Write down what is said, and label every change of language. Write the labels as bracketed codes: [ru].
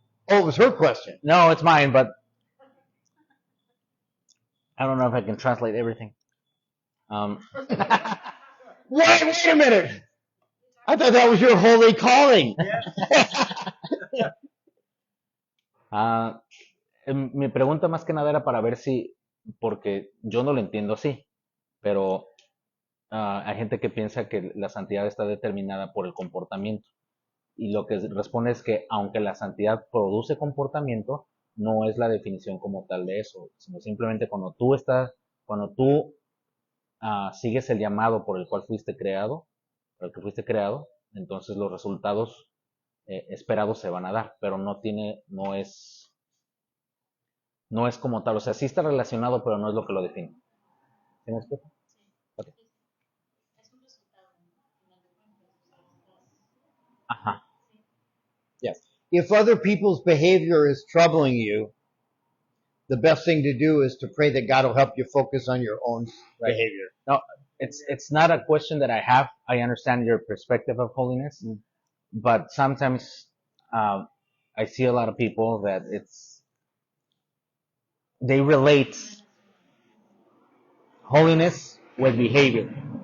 [en] Oh, it was her question. No, it's mine, but I don't know if I can translate everything. Wait a minute. I thought that was your holy calling. [es] Mi pregunta más que nada era para ver si, porque yo no lo entiendo así, pero hay gente que piensa que la santidad está determinada por el comportamiento. Y lo que responde es que aunque la santidad produce comportamiento, no es la definición como tal de eso, sino simplemente cuando tú sigues el llamado por el cual fuiste creado, por el que fuiste creado, entonces los resultados esperados se van a dar, pero no es como tal, o sea, sí está relacionado, pero no es lo que lo define. ¿Sí me explico? Ok. Es un resultado, ¿no? Al final de cuentas, o sea, estás. Ajá. [en] Yes. If other people's behavior is troubling you, the best thing to do is to pray that God will help you focus on your own behavior. No, it's not a question that I have. I understand your perspective of holiness, but sometimes I see a lot of people that they relate holiness with behavior.